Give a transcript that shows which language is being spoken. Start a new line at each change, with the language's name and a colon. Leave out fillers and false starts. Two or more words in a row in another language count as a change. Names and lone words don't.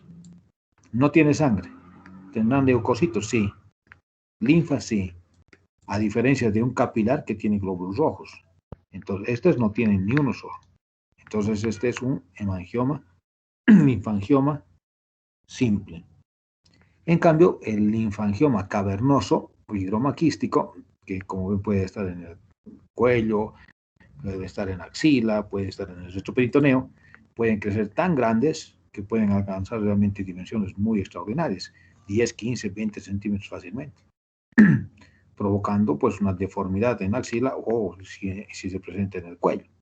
Spanish: No tiene sangre. ¿Tendrán leucocitos? Sí. Linfa, sí. A diferencia de un capilar que tiene glóbulos rojos. Entonces, estos no tienen ni uno solo. Entonces, este es un hemangioma, linfangioma simple. En cambio, el linfangioma cavernoso o hidromaquístico, que como ven puede estar en el cuello, puede estar en la axila, puede estar en el retroperitoneo, pueden crecer tan grandes que pueden alcanzar realmente dimensiones muy extraordinarias, 10, 15, 20 centímetros fácilmente, provocando pues una deformidad en la axila o si se presenta en el cuello.